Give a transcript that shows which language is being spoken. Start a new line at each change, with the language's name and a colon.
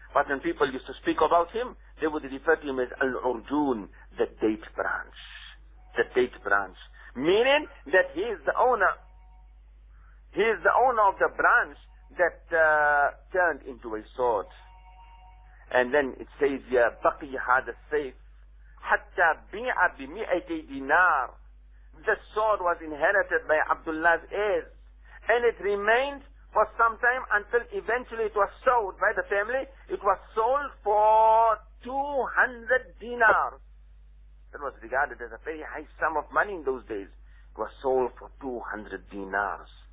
English: But when people used to speak about him, they would refer to him as Al-Urjun, the date branch. The date branch. Meaning that he is the owner. He is the owner of the branch that turned into a sword. And then it says here,
Arabic: بقي هذا السيف حتى بيع بمئتي دينار.
English: The sword was inherited by Abdullah's heirs, and it remained for some time until eventually it was sold by the family. It was sold for 200 dinars. That was regarded as a very high sum of money in those days. It was sold for 200 dinars.